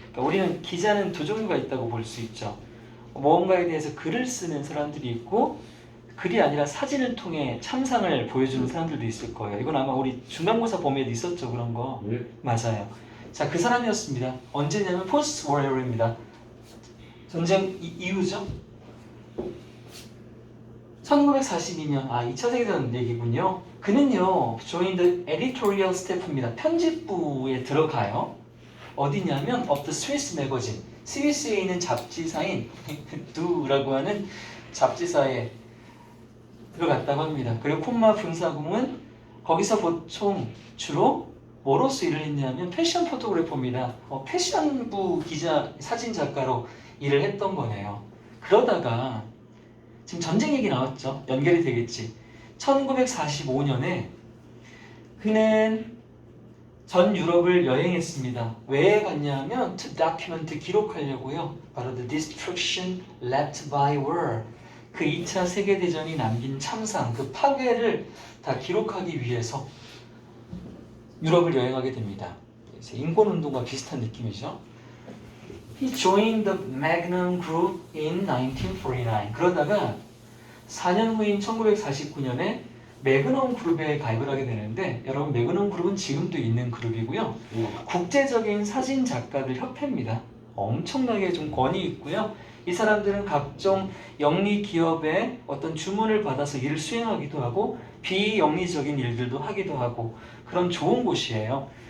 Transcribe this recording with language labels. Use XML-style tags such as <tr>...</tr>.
<ko>그러니까 우리는 기자는 두 종류가 있다고 볼 수 있죠. 무언가에 대해서 글을 쓰는 사람들이 있고 글이 아니라 사진을 통해 참상을 보여주는 사람들도 있을 거예요. 이건 아마 우리 중간고사 범위에도 있었죠, 그런 거. 네. 맞아요. 자, 그 사람이었습니다. 언제냐면 포스트 워리어입니다. 전쟁 이후죠. 1942년 2차 세계대전 얘기군요. 그는요</ko> <en>joined the editorial staff입니다.</en> <ko>편집부에 들어가요. 어디냐면</ko> <en>of the Swiss magazine.</en> <ko>스위스에 있는 잡지사인 두라고 하는 잡지사에 들어갔다고 합니다. 그리고 콤마 분사공은 거기서 보통 주로 뭐로서 일을 했냐면 패션 포토그래퍼입니다. 패션부 기자, 사진 작가로 일을 했던 거네요. 그러다가 지금 전쟁 얘기 나왔죠. 연결이 되겠지. 1945년에 그는 전 유럽을 여행했습니다. 왜 갔냐면</ko> <en>to document,</en> <ko>기록하려고요. 바로</ko> <en>the destruction left by war.</en> <ko>그 2차 세계대전이 남긴 참상, 그 파괴를 다 기록하기 위해서 유럽을 여행하게 됩니다. 인권운동과 비슷한 느낌이죠.</ko> <en>He joined the Magnum Group in 1949.</en> <ko>그러다가 4년 후인 1949년에 매그넘 그룹에 가입을 하게 되는데 여러분 매그넘 그룹은 지금도 있는 그룹이고요. 국제적인 사진 작가들 협회입니다. 엄청나게 좀 권위 있고요. 이 사람들은 각종 영리 기업의 어떤 주문을 받아서 일을 수행하기도 하고 비영리적인 일들도 하기도 하고 그런 좋은 곳이에요.</ko>